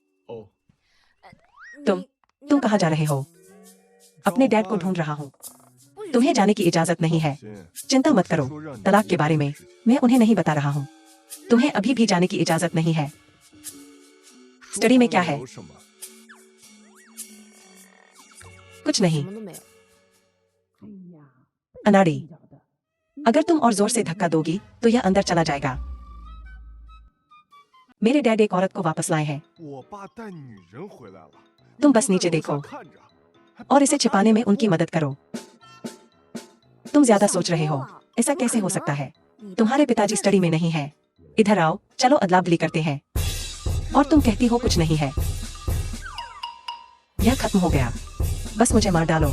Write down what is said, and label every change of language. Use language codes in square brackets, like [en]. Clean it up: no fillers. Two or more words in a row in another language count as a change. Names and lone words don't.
[hi] तुम कहाँ जा रहे हो? अपने डैड को ढूंढ रहा हूँ। तुम्हें जाने की इजाजत नहीं है। चिंता मत करो तलाक के बारे में, मैं उन्हें नहीं बता रहा हूँ। तुम्हें अभी भी जाने की इजाजत नहीं है। स्टडी में क्या है? कुछ नहीं। [zh] 什么都没有。 [hi] अनाड़ी, अगर तुम और जोर से धक्का दोगी तो यह अंदर चला जाएगा। मेरे डैड एक औरत को वापस लाए हैं। [zh] 我爸带女人回来了。 [hi] तुम बस नीचे देखो [zh] 看着， [hi] और इसे छिपाने में उनकी मदद करो। तुम ज्यादा सोच रहे हो, ऐसा कैसे हो सकता है? तुम्हारे पिताजी स्टडी में नहीं है। इधर आओ, चलो अदला बदली करते हैं। और तुम कहती हो कुछ नहीं है। यह खत्म हो गया, बस मुझे मार डालो।